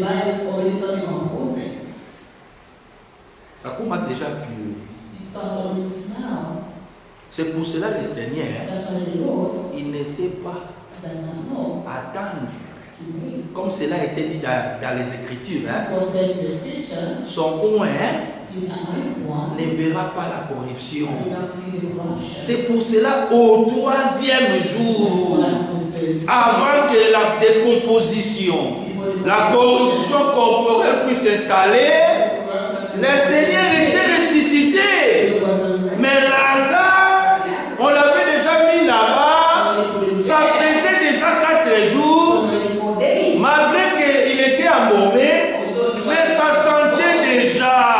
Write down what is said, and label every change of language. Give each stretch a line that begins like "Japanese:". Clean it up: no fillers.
English: body is already starting composing.
French: Ça commence déjà à puer.
English: It starts already to smell.
French: C'est pour cela le Seigneur,
English: That's why the Lord
French: il ne sait pas
English: does not know
French: attendre.
English: to wait.
French: Comme cela a été dit dans les Écritures, hein,
English: God says in the scripture,
French: son oint
English: His anointed one
French: ne verra pas la corruption.
English: does not see the corruption.
French: C'est pour cela au 3e
English: That's
French: jour,
English: why on the third
French: avant que la décomposition,
English: before the
French: la corruption corporelle puisse s'installer, le Seigneur était ressuscité. Mais Lazare, on l'avait déjà mis là-bas, ça faisait déjà 4 jours, malgré qu'il était embaumé, mais ça sentait déjà.